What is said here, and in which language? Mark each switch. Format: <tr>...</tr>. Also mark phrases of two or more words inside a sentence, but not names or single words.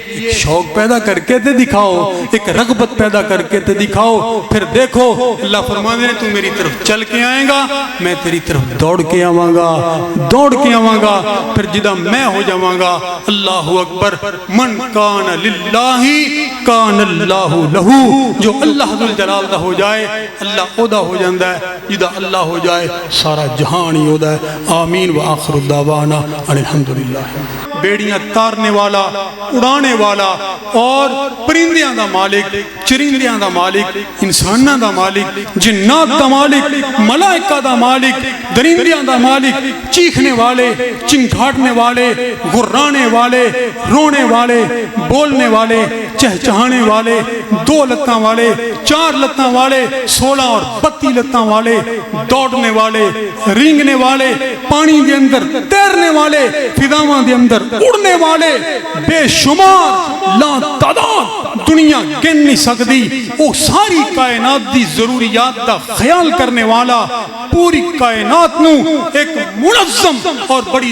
<ur>ایک شوق پیدا کر کے تو دکھاؤ، ایک رغبت پیدا کر کے تو دکھاؤ. پھر دیکھو اللہ فرماتے ہیں تو میری طرف چل کے آئے گا، میں تیری طرف دوڑ کے</ur> <pa>آواں گا، دوڑ کے آواں گا، پھر جدا میں ہو جاواں گا.</pa> <ar>الله أكبر. من كان لله كان الله له.</ar> <pa>جو اللہ ذوالجلال دا ہو جائے اللہ اوہدا ہو جاندا ہے، جدا اللہ ہو جائے سارا جہان ہی اوہدا ہے.</pa> <ar>آمين و آخر دعوانا الحمد لله.</ar> <pa>بیڑیاں تارنے والا، اڑانے والا اور پرندیاں دا مالک، چرندیاں دا مالک، انساناں دا مالک، جنات دا مالک، ملائکہ دا مالک، درندیاں دا مالک، چیخنے والے، چنگھاڑنے والے، غرانے والے، رونے والے، بولنے والے، چہچہانے والے، 2 لتاں والے، 4 لتاں والے، 16 اور 32 لتاں والے، دوڑنے والے، رینگنے والے، پانی کے اندر تیرنے والے، فضاواں کے اندر اڑنے والے، بے شمار لاتعداد دنیا گن نہیں سکتی.</pa> <ur>وہ ساری کائنات کی ضروریات کا خیال کرنے والا، پوری کائنات</ur> <pa>نوں ایک منظم اور بڑی</pa>